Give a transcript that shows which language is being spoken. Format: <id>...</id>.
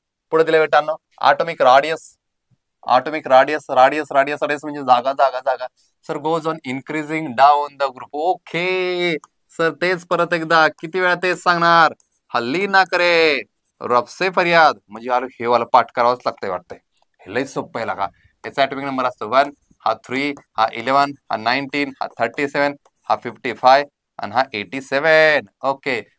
<mr>पुढे दिले बेटांनो atomic राडियस. Atomic राडियस म्हणजे जागा जागा जागा.</mr> <en>Sir goes on increasing down the group.</en> <mr>Okay sir तेच परत एकदा किती वेळा तेच सांगणार?</mr> <hi>हल्ली ना करे रब से फरियाद</hi> <mr>म्हणजे यार हे वाला पाठ करावंच लागतंय वाटतंय. हे लई सोपं आहे लागा. याचा ॲटॉमिक नंबर असतो 1, हा 3, हा 11, हा 19, हा 37, हा 55 आणि हा 87. ओके.</mr>